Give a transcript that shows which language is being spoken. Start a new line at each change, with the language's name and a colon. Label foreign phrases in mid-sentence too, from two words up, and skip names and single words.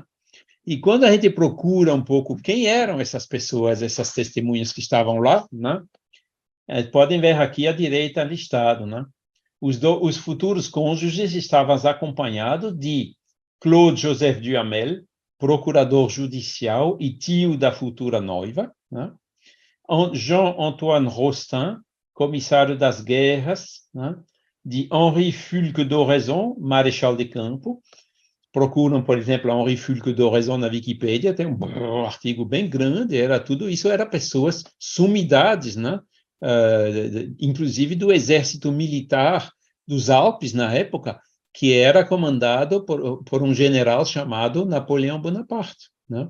Portuguese: E quando a gente procura um pouco quem eram essas pessoas, essas testemunhas que estavam lá, né? Podem ver aqui à direita listado, né? Os futuros cônjuges estavam acompanhados de Claude Joseph Duhamel, procurador judicial e tio da futura noiva, né? Jean-Antoine Rostand, comissário das guerras, né, de Henri Fulques d'Oraison, marechal de campo. Procuram, por exemplo, Henri Fulques d'Oraison na Wikipédia, tem um artigo bem grande, isso era pessoas, sumidades, né, inclusive do exército militar dos Alpes, na época, que era comandado por um general chamado Napoleão Bonaparte, né?